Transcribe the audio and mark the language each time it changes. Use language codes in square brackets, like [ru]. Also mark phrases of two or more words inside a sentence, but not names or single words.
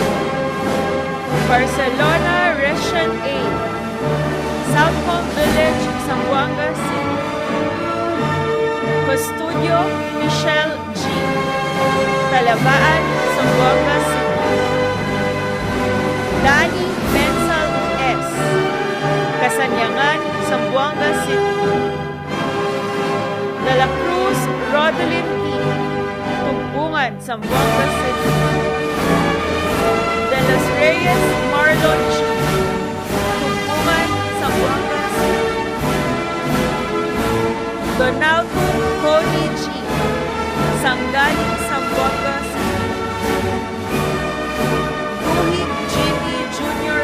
[en] Barcelona Resian A, Southcombe Village, Zamboanga City. Custodio Michelle G, Talabaan, Zamboanga City. Dani Bensal S, Kasanyangan, Zamboanga City. De la Cruz Rodelin T, Tumbungan, Zamboanga City. De los Reyes Marlon G, Tumbungan, Zamboanga City. Donaldo Cody G, Sangali, Zamboanga City. Guhit Jimmy Jr.